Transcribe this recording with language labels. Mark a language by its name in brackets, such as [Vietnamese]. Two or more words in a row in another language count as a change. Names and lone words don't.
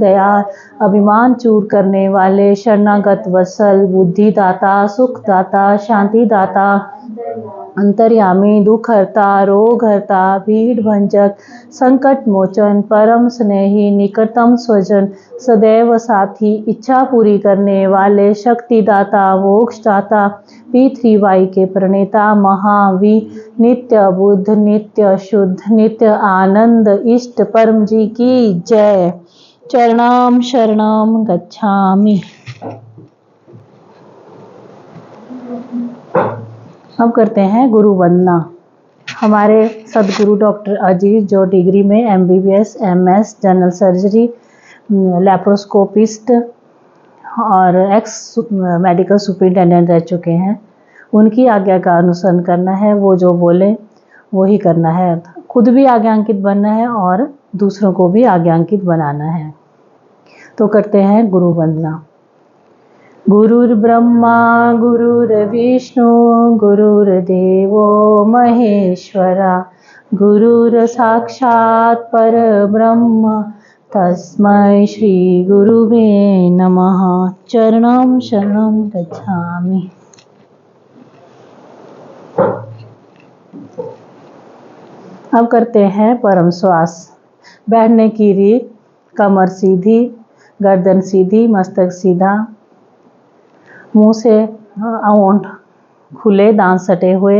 [Hindi] दयाल, अभिमान चूर करने वाले, शरणागत वत्सल, बुद्धिदाता, सुखदाता, शांतिदाता, अंतर्यामी, दुख हरता, रोग हरता, भीड़ भंजक, संकट मोचन, परम स्नेही, निकटतम स्वजन, सदैव साथी, इच्छा पूरी करने वाले, शक्तिदाता, मोक्षदाता, P3Y के प्रणेता, महावीर, नित्य बुद्ध, नित्य शुद्ध, नित्य आनंद, इष्ट परम जी की जय। [Sanskrit] चरणम शरणम गच्छामि। [Hindi] अब करते हैं गुरु वंदना। हमारे सदगुरु डॉक्टर अजीत, जो डिग्री में MBBS, MS, [English] general surgery, [Hindi] लैप्रोस्कोपिस्ट और [English] ex medical superintendent [Hindi] रह चुके हैं, उनकी आज्ञा का अनुसरण करना है। वो जो बोले वो ही करना है। खुद भी आज्ञांकित बनना है और दूसरों को भी आज्ञांकित बनाना है। तो करते हैं गुरु वंदना। [Sanskrit] गुरुर्ब्रह्मा गुरुर्विष्णु गुरुर्देवो महेश्वरा, गुरुर्साक्षात् परब्रह्म तस्मै श्री गुरुवे नमः। चरणं शरणं गच्छामि। [Hindi] अब करते हैं परम श्वास। बैठने की रीत, कमर सीधी, गर्दन सीधी, मस्तक सीधा, मुंह से होंठ खुले, दांत सटे हुए।